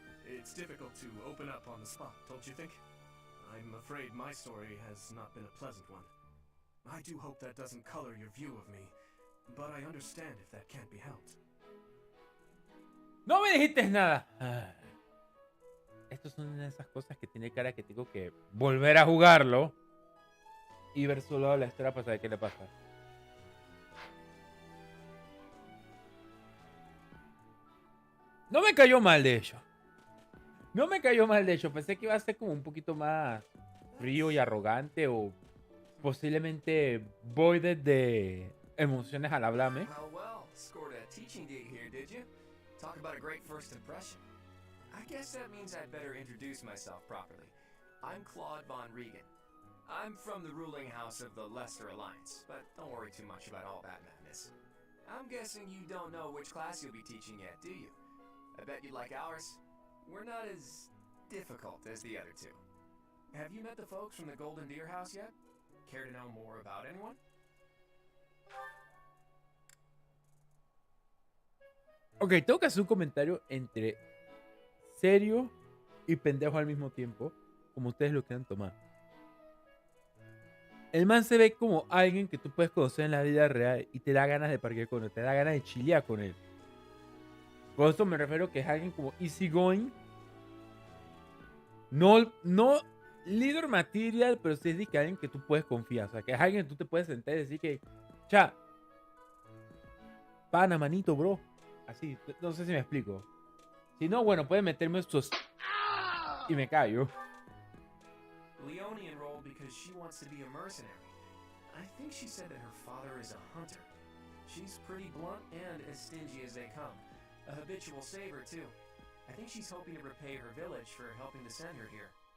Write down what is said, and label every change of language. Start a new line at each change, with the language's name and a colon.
English: It's difficult to open up on the spot, don't you think? I'm afraid my story has not been a pleasant one. I do hope that doesn't color your view of me, but I understand if that can't be helped.
Spanish: No me dijiste nada. Estas son una de esas cosas que tiene cara que tengo que volver a jugarlo y ver solo la historia para saber qué le pasa. No me cayó mal, de hecho. No me cayó mal, de hecho. Pensé que iba a ser como un poquito más frío y arrogante o posiblemente voided de emociones al hablarme.
English: Well, scored a teaching date here, did you? Talk about a great first impression. I guess that means I'd better introduce myself properly. I'm Claude Von Regan. I'm from the ruling house of the Leicester Alliance, but don't worry too much about all that madness. I'm guessing you don't know which class you'll be teaching yet, do you? I bet you'd like ours. We're not as difficult as the other two. Have you met the folks from the Golden Deer House yet? Care to know more about anyone?
Spanish: Ok, tengo que hacer un comentario entre serio y pendejo al mismo tiempo, como ustedes lo quieran tomar. El man se ve como alguien que tú puedes conocer en la vida real y te da ganas de parquear con él, te da ganas de chilear con él. Con esto me refiero que es alguien como easygoing.
English: No leader material,
Spanish: pero sí es que alguien que tú puedes confiar. O sea, que es alguien que tú te puedes sentar y decir que, cha, pana, manito, bro. Así, no sé si me explico. Si no, bueno, puede meterme estos y me callo.
English: Leonie enrolled because she wants to be a mercenary. I think she said that her father is a hunter. She's pretty blunt and as stingy as they come. A habitual saver, too. I think she's hoping to repay her village for helping to send her here.